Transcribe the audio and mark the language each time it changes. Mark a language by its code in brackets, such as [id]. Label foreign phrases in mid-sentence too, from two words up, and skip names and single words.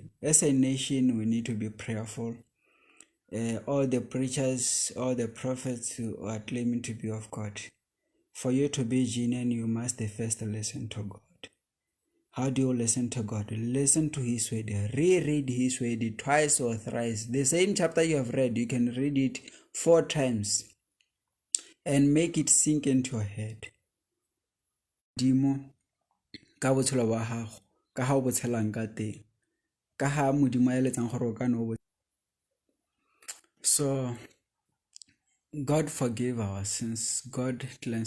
[en] As a nation, we need to be prayerful. All the preachers, all the prophets who are claiming to be of God, for you to be genuine, you must first listen to God. How do you listen to God? Listen to His word. Reread His word twice or thrice. The same chapter you have read, you can read it 4 times and make it sink into your head. [tn] Dimo ka botshelo ba gago ka ha o botshelang ka teng ka ha modimo ya letsang gore o ka no. [en] So God forgive our sins. God cleanse